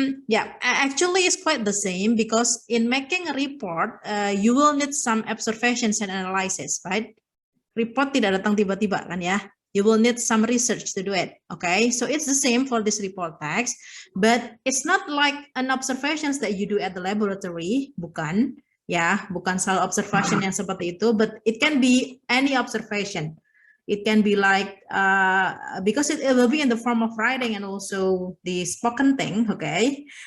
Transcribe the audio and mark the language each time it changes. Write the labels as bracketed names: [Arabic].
[English] Yeah, actually it's quite the same because in making a report, you will need some observations and analysis, right? [Indonesian] Report tidak datang tiba-tiba kan ya. [English] You will need some research to do it. Okay, so it's the same for this report text, but it's not like an observations that you do at the laboratory, [Indonesian] bukan ya, bukan selalu [English] observation [Indonesian] yang seperti itu, [English] but it can be any observation. It can be like, because it will be in the form of writing and also the spoken thing, okay?